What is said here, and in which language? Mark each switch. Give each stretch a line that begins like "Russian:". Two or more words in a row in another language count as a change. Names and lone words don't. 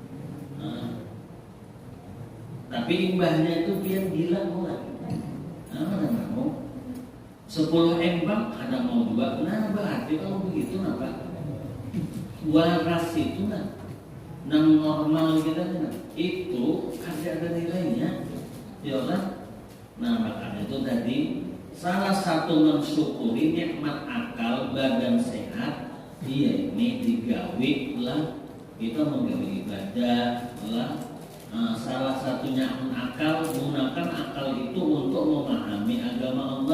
Banjar: Tapi imbahnya itu pian gila mulai. Mana mau 10M bang, ada mau juga.
Indonesian: Nah berarti kalau begitu apa?
Banjar: Waras itu nang normal kita itu ada nilainya.
Arabic: Ya Allah.
Banjar: Nah makanya itu tadi salah satu mensyukuri nikmat akal badan sehat, dia ini digawe lah kita menggawe ibadah lah salah satunya akal, gunakan akal itu untuk memahami agama Allah.